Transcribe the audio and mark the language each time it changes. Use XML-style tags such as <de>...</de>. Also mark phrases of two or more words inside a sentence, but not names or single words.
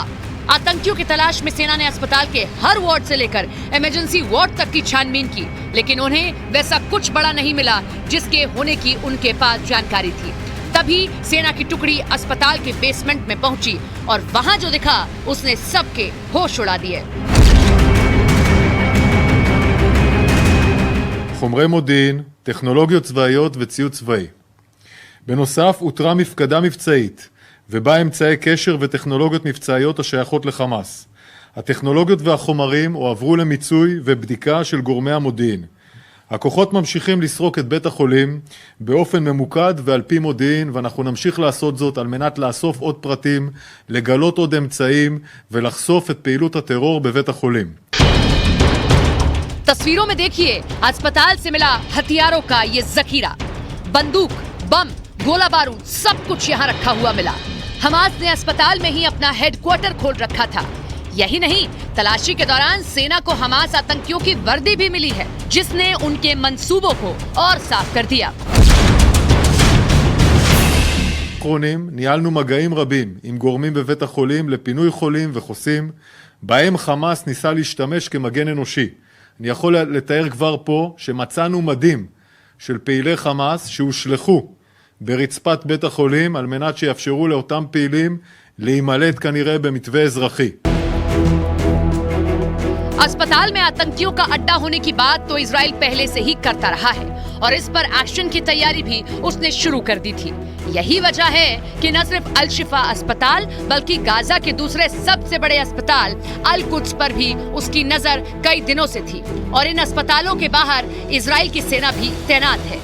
<hi>आतंकियों की तलाश में सेना ने अस्पताल के हर वार्ड से लेकर</hi> <en>emergency ward</en> <hi>तक की छानबीन की, लेकिन उन्हें वैसा कुछ बड़ा नहीं मिला जिसके होने की उनके पास जानकारी थी। तभी सेना की टुकड़ी अस्पताल के बेसमेंट में पहुंची और वहां जो दिखा उसने सबके होश उड़ा दिए।</hi> <he>חומרי מודיעין, טכנולוגיות צבאיות וציוד צבאי. בנוסף, הותרה מפקדה מבצעית, ובה אמצעי קשר וטכנולוגיות מבצעיות השייכות לחמאס. הטכנולוגיות והחומרים הועברו למיצוי ובדיקה של גורמי המודיעין. הכוחות ממשיכים לסרוק את בית החולים באופן ממוקד ועל פי מודיעין, ואנחנו נמשיך לעשות זאת על מנת לאסוף עוד פרטים, לגלות עוד אמצעים ולחשוף את פעילות הטרור בבית החולים.</he> <hi>तस्वीरों में देखिए अस्पताल से मिला हथियारों का ये जखीरा, बंदूक, बम, गोला बारूद, सब कुछ यहाँ रखा हुआ मिला। हमास ने अस्पताल में ही अपना हेडक्वार्टर खोल रखा था। यही नहीं, तलाशी के दौरान सेना को हमास आतंकियों की वर्दी भी मिली है, जिसने उनके मंसूबों को और साफ कर दिया।</hi> <he>ניהלנו מגעים רבים עם גורמים בבית החולים לפינוי חולים וחוסים, בהם חמאס ניסה להשתמש כמגן אנושי. אני יכול לתאר כבר פה שמצאנו מדים של פעילי חמאס שהושלחו ברצפת בית החולים על מנת שיאפשרו לאותם פעילים להימלט כנראה במתווה אזרחי.</he> <hi>अस्पताल में आतंकियों का अड्डा होने की बात तो इजराइल पहले से ही करता रहा है और इस पर एक्शन की तैयारी भी उसने शुरू कर दी थी। यही वजह है कि न सिर्फ अल शिफा अस्पताल बल्कि गाजा के दूसरे सबसे बड़े अस्पताल अल कुद्स पर भी उसकी नजर कई दिनों से थी और इन अस्पतालों के बाहर इजराइल की सेना भी तैनात है।</hi>